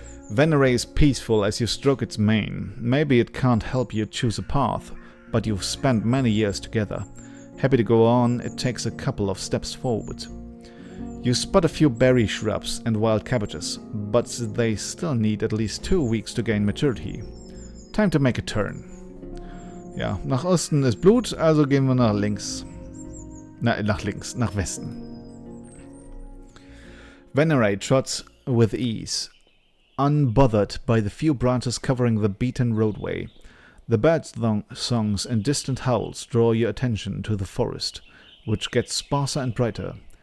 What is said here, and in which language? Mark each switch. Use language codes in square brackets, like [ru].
[en] Venere is peaceful as you stroke its mane. Maybe it can't help you choose a path, but you've spent many years together. Happy to go on, it takes a couple of steps forward. You spot a few berry shrubs and wild cabbages, but they still need at least 2 weeks to gain maturity. Time to make a turn. [de] Ja, nach Osten ist Blut, also gehen wir nach links. Nach Westen. [en] Venere trots with ease, unbothered by the few branches covering the beaten roadway. The birds' songs and distant howls draw your attention to the forest, which gets sparser and brighter.